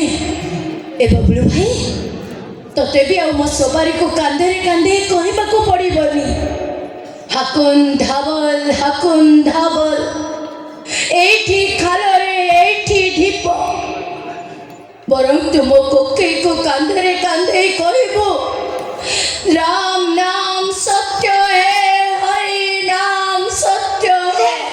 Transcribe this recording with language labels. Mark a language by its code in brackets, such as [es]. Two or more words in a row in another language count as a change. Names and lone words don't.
[or] ଏ ବବୁଲୁ ଭାଇ, ତତେ ବି ଆଉ ମୋ ସବାରିକୁ କାନ୍ଧରେ କାନ୍ଧେଇ କହିବାକୁ ପଡ଼ିବନି, ହାକୁନ ଧାବଲ ହାକୁନ ଧାବଲ, ଏଇଠି ଖାଲରେ ଏଇଠି ଢିପ। ବରଂ ତୁ ମୋ କୋକେଇକୁ କାନ୍ଧରେ କାନ୍ଧେଇ କହିବୁ, [hi] राम नाम सत्य है, हरि नाम सत्य है।